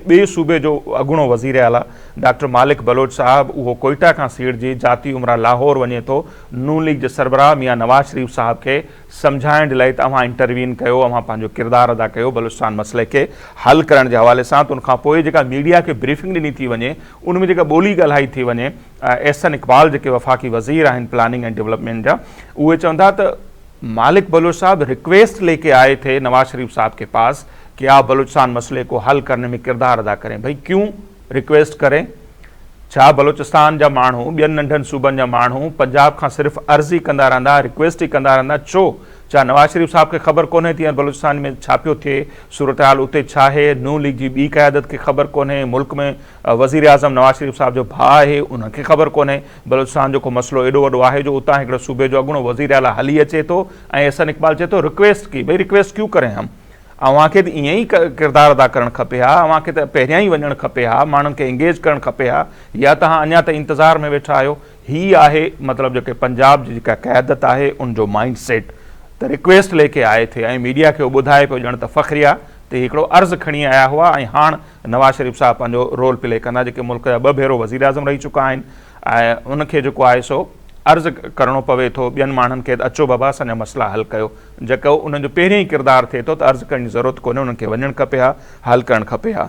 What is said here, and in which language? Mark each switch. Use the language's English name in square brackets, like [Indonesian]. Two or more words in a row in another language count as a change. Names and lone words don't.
[Sindhi] ॿिए सूबे जो अॻूणो वज़ीर आला डॉक्टर मालिक बलोच साहब उहो कोयटा खां सीड़जी जाती उमरा लाहौर वञे थो नून लीग जे सरबराह मियां नवाज़ शरीफ़ साहब खे सम्झाइण जे लाइ त अव्हां इंटरवीन कयो, अव्हां पंहिंजो किरदारु अदा कयो बलूचिस्तान मसइले खे हल करण जे हवाले सां। त उनखां पोइ जेका मीडिया खे ब्रीफिंग ॾिनी थी वञे उन में जेका ॿोली ॻाल्हाई थी वञे, एहसन इक़बाल जेके वफ़ाक़ी वज़ीर आहिनि [English] planning and development [Sindhi] जा, उहे चवंदा त मालिक बलोच साहब [Hindi] रिक्वेस्ट लेके आए थे नवाज शरीफ साहब के पास कि आप बलूचिस्तान मसले को हल करने में किरदार अदा करें। भाई क्यों रिक्वेस्ट करें? [Sindhi] छा बलूचिस्तान जा माण्हू ॿियनि नंढनि सूबनि जा माण्हू पंजाब खां सिर्फ़ु अर्ज़ी कंदा रहंदा, रिक्वेस्ट ई कंदा रहंदा? छो? छा नवाज शरीफ साहब खे ख़बर कोन्हे थी बलूचिस्तान में छा पियो थिए, सूरत हाल उते छा आहे? नून लीग जी ॿी क़यादत खे ख़बर कोन्हे? मुल्क में वज़ीर आज़म नवाज शरीफ साहब जो भाउ आहे उनखे ख़बर कोन्हे? बलूचिस्तान जो को मसइलो एॾो वॾो आहे जो उतां हिकिड़े सूबे जो अॻूणो वज़ीर आला हली अचे थो ऐं एहसन इक़बाल चए थो [Hindi] रिक्वेस्ट की। भई रिक्वेस्ट क्यों करें हम? [Sindhi] अव्हांखे त ईअं ई किरदारु अदा करणु खपे हा, अव्हांखे त पहिरियां ई वञणु खपे हा, माण्हुनि खे एंगेज करणु खपे हा, या तव्हां अञा त इंतज़ार में वेठा आहियो? ही आहे मतिलबु जेके पंजाब जी जेका क़यादत आहे उनजो [English] mind set. [Sindhi] त [Hindi] रिक्वेस्ट लेके आए थे [Sindhi] ऐं मीडिया खे ॿुधाए पियो ॼण त फ़ख्रिया ते हिकिड़ो अर्ज़ु खणी आया हुआ ऐं हाणे नवाज़ शरीफ साहब पंहिंजो [English] role play [Sindhi] कंदा, जेके मुल्क जा 2 भेरो वज़ीर आज़म रही चुका आहिनि ऐं उनखे जेको आहे सो अर्ज़ु करिणो पवे थो ॿियनि माण्हुनि खे त अचो बाबा असांजा मसइला हल कयो। जेको उन्हनि जो पहिरियों ई किरदारु थिए थो त अर्ज़ु करण जी ज़रूरत कोन्हे, उन्हनि खे वञणु खपे हा, हल करणु खपे हा।